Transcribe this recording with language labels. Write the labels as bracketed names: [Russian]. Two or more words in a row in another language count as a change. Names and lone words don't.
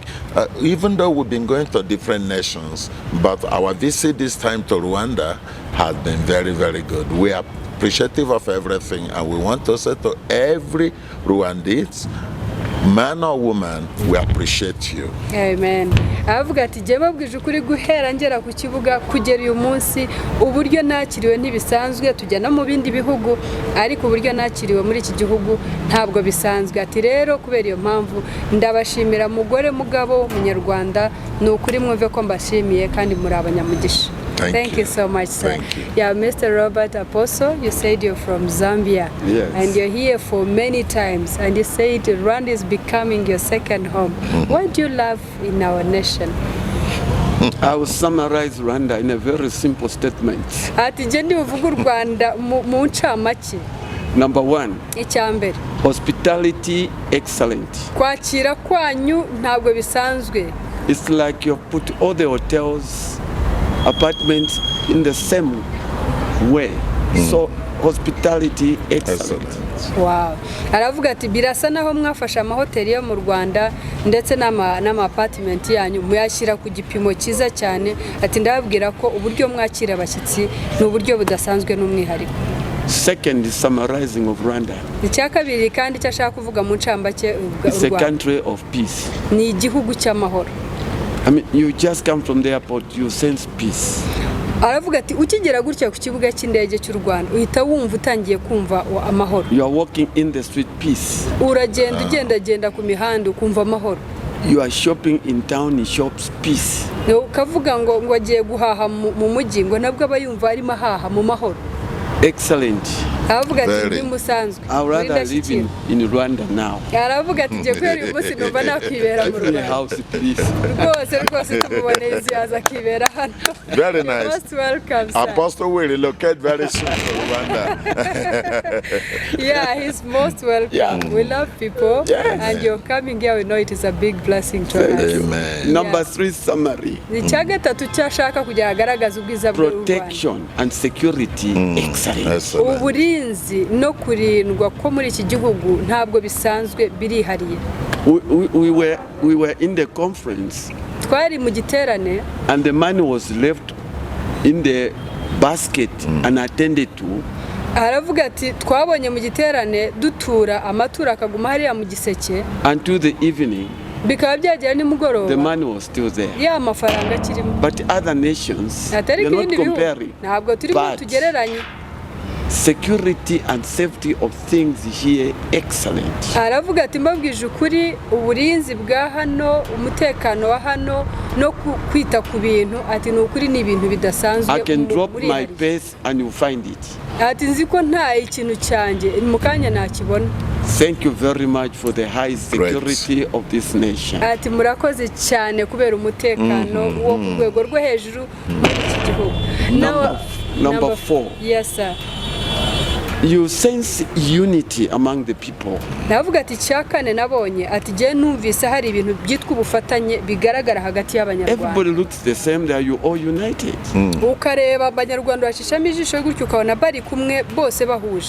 [English] Even though we've been going to different nations, but our visit this time to Rwanda has been very, very good. We are appreciative of everything, and we want to say to every Rwandese, man or woman, we appreciate you. Amen. [Kinyarwanda] Aravuga ati je babwije ukuri guhera ngera ku kibuga kugera uyu munsi uburyo nakiriwe ntibisanzwe tujyana mu bindi bihugu ariko uburyo nakiriwe muri iki gihugu ntabwo bisanzwe. Ati rero kubera iyo mpamvu ndabashimira mugore mugabo munyarwanda n'ukuri mwumve ko mbashimiye kandi muri abanyamugisha. [English] Thank you so much, sir. Yeah, Mr. Robert Apostle, you said you're from Zambia. Yes. And you're here for many times. And you said Rwanda is becoming your second home. What do you love in our nation? I will summarize Rwanda in a very simple statement. [Kinyarwanda] Ati je ndi uvuga Rwanda mu ncamake. [English] Number one, [Kinyarwanda] icyambere. [English] Hospitality excellent. [Kinyarwanda] Kwakira kwanyu ntabwo bisanzwe. [English] It's like you put all the hotels, apartments in the same way. So hospitality excellent. Wow. [Kinyarwanda] Aravuga ati birasa naho mwafasha amahoteli yo mu Rwanda ndetse n'ama apartment yanyu muyashyira ku gipimo cyiza cyane. Ati ndababwira ko uburyo mwakira abashyitsi n'uburyo budasanzwe n'umwihariko. [English] Second is summarizing of Rwanda. [Kinyarwanda] icya kabiri kandi icyo ashaka kuvuga mu ncambake [English] It's a country of peace. [Kinyarwanda] ni igihugu cy'amahoro. [English] I mean, you just come from the airport, you sense peace. [Kinyarwanda] aravuga ati ukigera gutya ku kibuga cy'indege cy'u Rwanda uhita wumva utangiye kumva amahoro. [English] You are walking in the street, peace. [Kinyarwanda] uragenda ugendagenda ku mihanda ukumva amahoro. [English] You are shopping in town, in shops, peace. [Kinyarwanda] ukavuga ngo agiye guhaha mu mujyi ngo nabwo aba yumva arimo ahaha mu mahoro. [English] Excellent. [Kinyarwanda] aravuga ati ni musanzwe. [English] I would rather live in Rwanda now. [Kinyarwanda] aravuga ati ngiye kwera uyu munsi numva nakwibera mu Rwanda. [English] House, please. [Kinyarwanda] rwose tumuboneye inzu yaza akibera hano. [English] Very nice. Most welcome, sir. Apostle will relocate very soon to Rwanda. Yeah, he's most welcome. Yeah. We love people. Yes. And you're coming here, we know it is a big blessing to us. Amen. Number 3, summary. [Kinyarwanda] icya gatatu cyashaka kugira agaragaza ubwiza bw'u Rwanda. [English] Protection and security, excellent. Excellent. [Kinyarwanda] uburinzi no kurindwa ko muri iki gihugu ntabwo bisanzwe birihariye. [English] We were in the conference [Kinyarwanda] twari mu giterane [English] and the money was left in the basket and attended to. [Kinyarwanda] aravuga ati twabonye mu giterane dutura amaturo akaguma hariya mu giseke [English] Until the evening, [Kinyarwanda] bikaba byagera nimugoroba [English] the money was still there. [Kinyarwanda] ya mafaranga akirimo. [English] But other nations, [Kinyarwanda] atari [English] they're not [Kinyarwanda] ibindi bihugu [English] comparing. [Kinyarwanda] ntabwo turimo [English] But [Kinyarwanda] tugereranye. [English] security and safety of things here, excellent. [Kinyarwanda] aravuga ati mbabwije ukuri uburinzi bwa hano umutekano wa hano no kwita ku bintu ati ni ukuri ni ibintu bidasanzwe. [English] I can drop my purse and you find it. [Kinyarwanda] ati nzi ko nta ikintu cyanjye mu kanya nakibona. [English] Thank you very much for the high security of this nation. [Kinyarwanda] ati murakoze cyane kubera umutekano wo ku rwego rwo hejuru muri iki gihugu. [English] Number 4. Yes, sir. You sense unity among the people. [Kinyarwanda] navuga ati icya kane nabonye ati jye numvise hari ibintu byitwa ubufatanye bigaragara hagati y'abanyarwanda. [English] Everybody looks the same, they are you all united. [Kinyarwanda] ukareba abanyarwanda bashishamo ijisho gutyo ukabona bari kumwe bose bahuje.